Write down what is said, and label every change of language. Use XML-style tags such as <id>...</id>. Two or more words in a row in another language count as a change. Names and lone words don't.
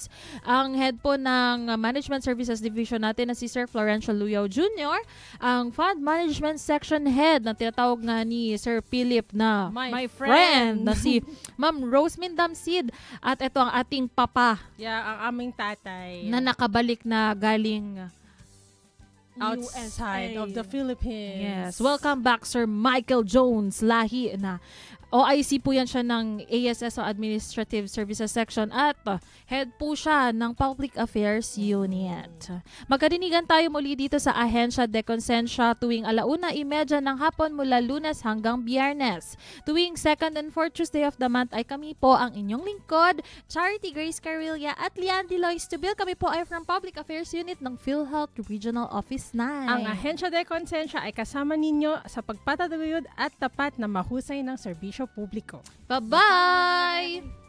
<tl>Ang head po ng Management Services Division natin na si Sir Florencio Luyao Jr. Ang Fund Management Section Head na tinatawag nga ni Sir Philip na</tl> <en>my friend</en> <tl>na si Ma'am Rosemin Damsid. At ito ang ating papa. Yeah, ang aming tatay. Na nakabalik na galing outside USA.</tl> <en>of the Philippines.</en> <tl>Yes. Welcome back, Sir Michael Jones. Lahi na OIC po yan siya ng ASS o Administrative Services Section, at head po siya ng Public Affairs Unit. Magkarinigan tayo muli dito sa Ahensya de Consensya tuwing 1:30 ng hapon mula Lunes hanggang Biyernes. Tuwing</tl> <en>2nd and 4th Tuesday of the month</en> <tl>ay kami po ang inyong lingkod, Charity Grace Carilla at Lian Delois Tubil. Kami po ay from Public Affairs Unit ng PhilHealth Regional Office 9. Ang Ahensya de Consensya ay kasama ninyo sa pagpataguyod at tapat na mahusay ng serbisyo publiko. Bye-bye!</tl>